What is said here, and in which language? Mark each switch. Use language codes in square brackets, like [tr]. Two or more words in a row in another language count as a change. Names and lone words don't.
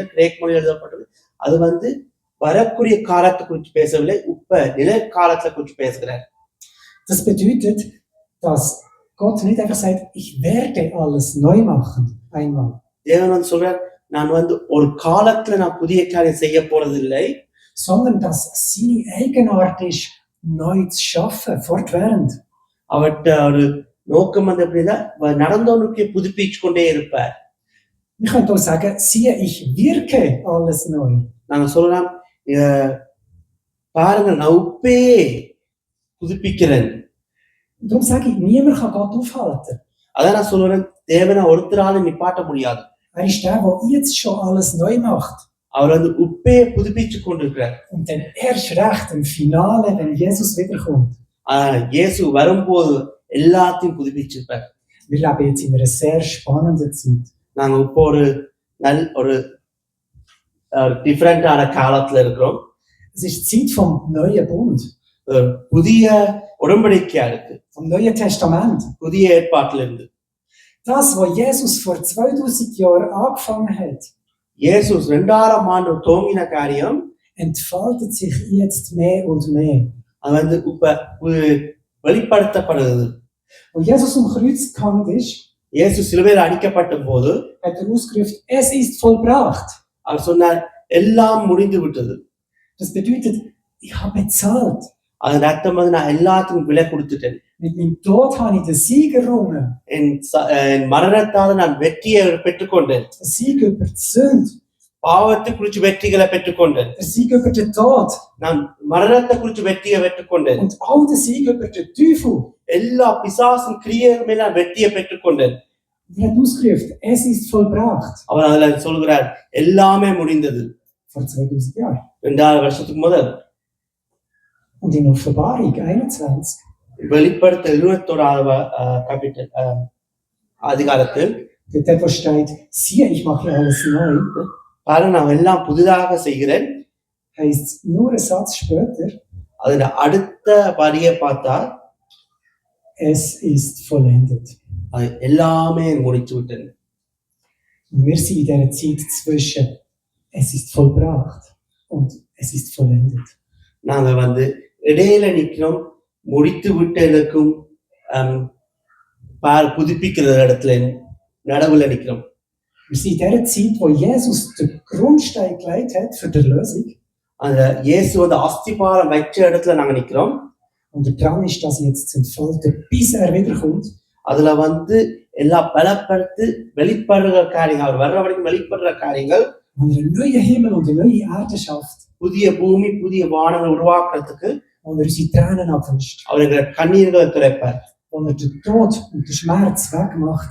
[ta] கிரேக் மொழியில் எழுதப்பட்டிருக்கு. அது வந்து வரக்கூடிய காலத்தை குறித்து பேசவில்லை, நிலைக்காலத்தை குறித்து பேசுகிறார். [de] Das bedeutet, dass Gott nicht einfach sagt, ich werde alles neu machen, einmal. [ta] தேவன் வந்து சொல்றார், நான் வந்து ஒரு காலத்துல நான் புதிய காரியம் செய்ய போறதில்லை, [de] sondern dass seine Eigenart ist, neu zu schaffen, fortwährend. [ta] அவர்கிட்ட ஒரு நோக்கம் வந்து எப்படின்னா நடந்தவனுக்கு புதுப்பிச்சு கொண்டே இருப்பார். [de] Wir können auch sagen, siehe, ich wirke alles neu. [ta] நாங்க சொல்லலாம், பாருங்க நான் உப்பே புதுப்பிக்கிறேன். [de] Darum sage ich, niemand kann Gott aufhalten. [ta] அதான் நான் சொல்றேன், தேவனை ஒருத்தரால நிப்பாட்ட முடியாது. [de] Er ist der, der jetzt schon alles neu macht. [ta] அவர் வந்து உப்பே புதுப்பிச்சு கொண்டிருக்கிறார். [de] Und dann erst recht im Finale, wenn Jesus wiederkommt. [ta] இயேசு வரும்போது எல்லாத்தையும் புதுப்பிச்சிருப்பார். [de] Wir leben jetzt in einer sehr spannenden Zeit. [ta] நாங்க இப்போ ஒரு டிஃபரெண்டான காலத்துல இருக்கிறோம். [de] Es ist die Zeit vom neuen Bund. [ta] புதிய உடன்படிக்கையா இருக்கு. [de] Vom Neuen Testament. [ta] புதிய ஏற்பாட்டுல இருந்து. [de] Das, was Jesus vor 2000 Jahren angefangen hat. [ta] Jesus 2000 ஆண்டு துவங்கின காரியம் [de] entfaltet sich jetzt mehr und mehr. [ta] அது வந்து இப்ப வெளிப்படுத்தப்படுகிறது. [de] Und Jesus am Kreuz gehangen ist, [ta] இயேசு சிலுவையில் அடிக்கப்பட்ட போது [de] hat ausgerufen, es ist vollbracht. [ta] அவர் சொன்னார், எல்லாம் முடிந்து விட்டது. [de] Das bedeutet, ich habe bezahlt. [ta] அதன் அர்த்தம் வந்து நான் எல்லாத்துக்கும் விலை கொடுத்துட்டேன். [de] Mit meinem Tod habe ich den Sieg errungen. [ta] என் மரணத்தால் நான் வெற்றியை பெற்றுக்கொண்டேன். [de] Den Sieg über die Sünde. [ta] பாவத்தை குறித்து வெற்றிகளை பெற்றுக்கொண்டேன். [de] Den Sieg über den Tod. [ta] நான் மரணத்தை குறித்து வெற்றியை பெற்றுக்கொண்டேன். [de] Und auch den Sieg über den Teufel. [ta] எல்லா பிசாசின் கிரியைகள் மேல நான் வெற்றியை பெற்றுக்கொண்டேன். [de] Er hat ausgerufen, es ist vollbracht. [ta] அவர் அதுல சொல்கிறார், எல்லாமே முடிந்தது. [de] Vor 2000 Jahren. [ta] 2000 வருஷத்துக்கு முதல். [de] Und in Offenbarung 21. [ta] வெளிப்படுத்த 21வது காபிட்டல் அதிகாரத்தில் [de] Dort, wo steht, siehe, ich mache alles neu. [ta] பாருங்க, நான் எல்லாம் புதிதாக செய்கிறேன். [de] Heißt nur ein Satz später. [ta] அதுல அடுத்த வரியை பார்த்தா, [de] es ist vollendet. [ta] அது எல்லாமே முடிச்சு விட்டேன். [de] Und wir sind in dieser Zeit zwischen es ist vollbracht und es ist vollendet. [ta] நாங்க வந்து இடையில நிக்கிறோம், முடித்து விட்டு எனக்கும் புதுப்பிக்கிற இடத்துல நடுவில் நிற்கிறோம். [de] Wir sind in der Zeit, wo Jesus den Grundstein gelegt hat für die Erlösung. [ta] அந்த இயேசு வந்து அஸ்திபாரம் வச்ச இடத்துல நாங்க நிக்கிறோம். [de] Und der Plan ist, dass jetzt zu entfalten, bis er wiederkommt. [ta] அதுல வந்து எல்லா பலப்படுத்து வெளிப்படுற காரியங்கள், அவர் வர்ற வரைக்கும் வெளிப்படுற காரியங்கள், [de] Und er einen neuen Himmel und eine neue Erde schafft. [ta] புதிய பூமி புதிய வானங்கள் உருவாக்குறதுக்கு [de] Und er unsere Tränen abwischt. [ta] அவர் எங்க கண்ணீர்களை துடைப்பார். [de] Und er den Tod und den Schmerz wegmacht.